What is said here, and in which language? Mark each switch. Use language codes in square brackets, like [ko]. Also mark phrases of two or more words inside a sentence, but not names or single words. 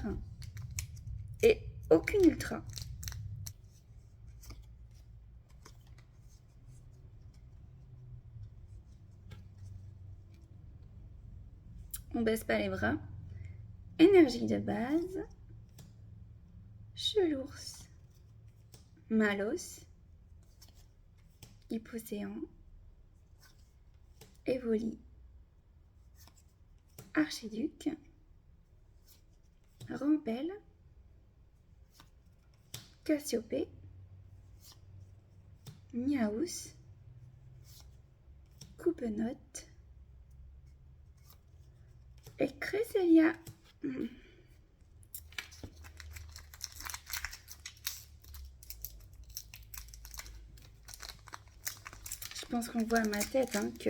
[fr] Et aucune ultra. On baisse pas les bras. Énergie de base. Chelours. Malos. Hypocéan. Evoli. Archiduc, Rampel, Cassiopée, Miaus, Coupe-Note et Cresselia. Je pense qu'on voit à ma tête que...